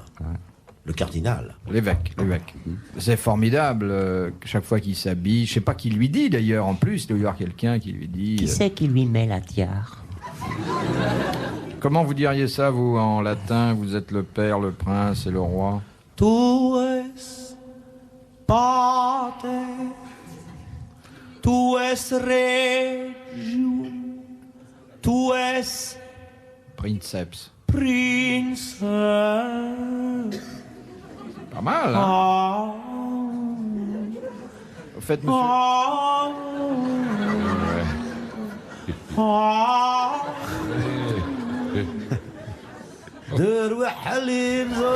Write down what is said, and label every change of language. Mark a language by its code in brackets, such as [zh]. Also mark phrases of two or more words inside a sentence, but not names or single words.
[fr] Le cardinal. L'évêque. C'est formidable, chaque fois qu'il s'habille. Je sais pas qui lui dit d'ailleurs, en plus, il doit y avoir quelqu'un qui lui dit... Qui c'est qui lui met la tiare? Comment vous diriez ça, vous, en latin? Vous êtes le Père, le Prince et le Roi. [la] Tu es pater, tu es regium, tu es Princeps. [fr] prince. Pas mal, hein? Au fait, monsieur... De Roi Halim.